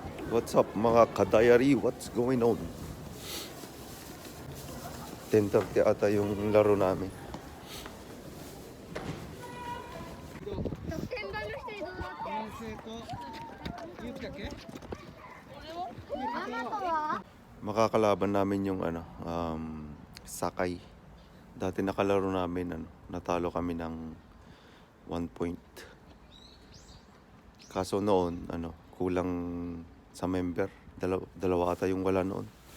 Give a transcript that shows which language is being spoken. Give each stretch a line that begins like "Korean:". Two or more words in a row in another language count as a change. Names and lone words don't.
English: What's up
Filipino: mga ka-diary?
English: What's going on?
Filipino: 10:30 ata yung laro namin.
Japanese: 得点版の人移動だって。ゆうきだっけ？あなたは？
Filipino: Makakalaban namin yung Sakay. Dati nakalaro namin, natalo kami ng 1 point. Kaso noon, kulang sa member. Dalawa ata yung wala noon.